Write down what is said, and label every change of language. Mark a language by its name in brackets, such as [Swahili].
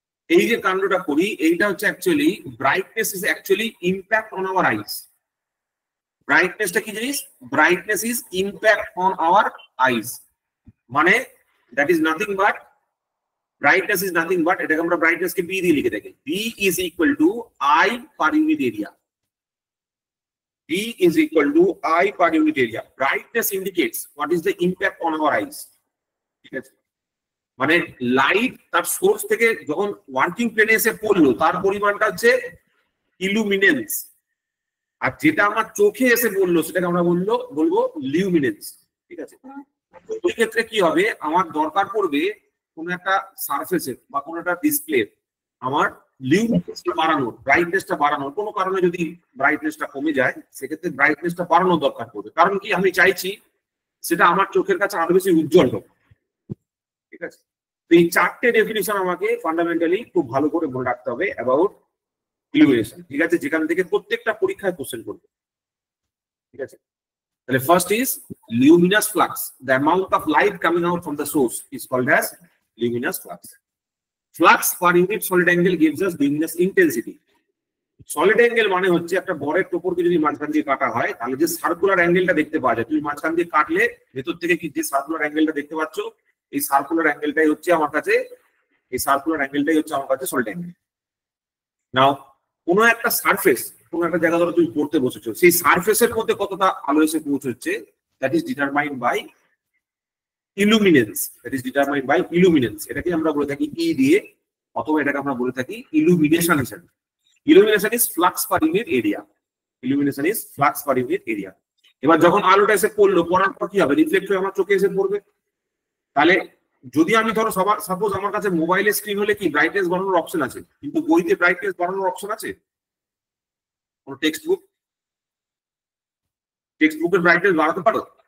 [Bangla] এই যে কাণ্ডটা করি, এইটা হচ্ছে [English] Actually brightness is actually impact on our eyes. [Bangla] ব্রাইটনেসটা কি জিনিস? [English] brightness is impact on our eyes, মানে that is nothing but, brightness is nothing but, [Bangla] এটাকে আমরা ব্রাইটনেসকে বি দিয়ে লিখে থাকি। [English] B is equal to I per unit area. B is equal to I per unit area. Brightness indicates what is the impact on our eyes. [Bangla] ঠিক আছে, মানে light তার source থেকে যখন ওয়ার্কিং প্লেনে এসে পড়লো, তার পরিমাণটা হচ্ছে ইলুমিনেন্স, আর যেটা আমার চোখে এসে পড়লো সেটাকে আমরা বলবো লিউমিনেন্স, ঠিক আছে। ওই ক্ষেত্রে কি হবে, আমার দরকার পড়বে কোনো একটা সারফেসের বা কোনো একটা ডিসপ্লে আমার লিউমিনেন্সটা বাড়ানোর, ব্রাইটনেসটা বাড়ানোর। কোনো কারণে যদি ব্রাইটনেসটা কমে যায়, সেক্ষেত্রে ব্রাইটনেসটা বাড়ানোর দরকার পড়বে। কারণ কি, আমি চাইছি সেটা আমার চোখের কাছে আরো বেশি উজ্জ্বল হোক, ঠিক আছে। তো এই চারটে ডেফিনিশন আমাকে ফান্ডামেন্টালি খুব ভালো করে মনে রাখতে হবে অ্যাবাউট ইলুমিনেশন, ঠিক আছে, যেখান থেকে প্রত্যেকটা পরীক্ষায় কোশ্চেন করবে, ঠিক আছে। [English] তাহলে first is luminous flux, the amount of light coming out from the source is called as luminous flux. Flux per unit solid angle gives us luminous intensity. [Bangla] Solid angle মানে হচ্ছে একটা বরের টোপরকে যদি মাঝখান দিয়ে কাটা হয়, তাহলে যে সার্কুলার অ্যাঙ্গেলটা দেখতে পাওয়া যায়, তুমি মাঝখান দিয়ে কাটলে ভেতর থেকে কি যে সার্কুলার অ্যাঙ্গেলটা দেখতে পাচ্ছ, এই সার্কুলার অ্যাঙ্গেলটাই হচ্ছে আমার কাছে, এই সার্কুলার অ্যাঙ্গেলটাই হচ্ছে আমার কাছে সলিড অ্যাঙ্গেল। নাও কোনো একটা সারফেস, কোনো একটা জায়গা ধরো তুমি পড়তে বসেছো, সেই সারফেসের মধ্যে কতটা আলো এসে পৌঁছচ্ছে, [English] that is determined by illuminance, [Bangla] that is determined by ইলুমিনেন্স। এটাকে আমরা বলে থাকি ই দিয়ে, অথবা এটাকে আমরা বলে থাকি ইলুমিনেশন হিসেবে। [English] Illumination is flux per unit area. Illumination is flux per unit area. [Bangla] এবার যখন আলোটা এসে পড়লো, পড়ার পর কি হবে, রিফ্লেক্ট হয়ে আমার চোখে এসে পড়বে। তাহলে যদি আমি ধরো সাপোজ আমার কাছে মোবাইলের স্ক্রিন হলে কি ব্রাইটনেস বাড়ানোর অপশন আছে, কিন্তু বইতে ব্রাইটনেস বাড়ানোর অপশন আছে? কোন টেক্সট বুকের ব্রাইটনেস বাড়াতে পারো?